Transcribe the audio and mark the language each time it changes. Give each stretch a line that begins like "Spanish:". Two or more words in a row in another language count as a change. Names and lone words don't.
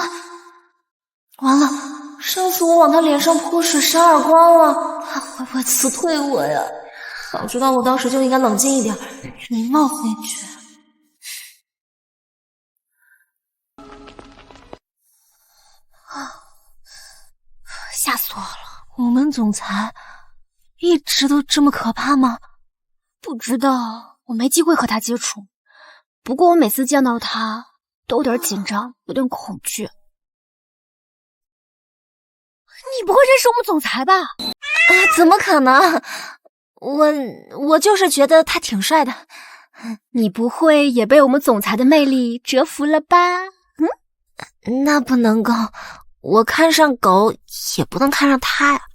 Chinese: 完了，上次我往他臉上潑水扇耳光了，他會不會辭退我呀？早知道我當時就應該冷靜一點，禮貌回絕。嚇死我了！我們總裁一直都這麼可怕嗎？不知道，我沒機會和他接觸。不過我每次見到他都有點緊張，有點恐懼。你不會認識我們總裁吧？怎麼可能？我就是覺得他挺帥的。你不會也被我們總裁的魅力折服了吧？那不能夠，我看上狗也不能看上他呀。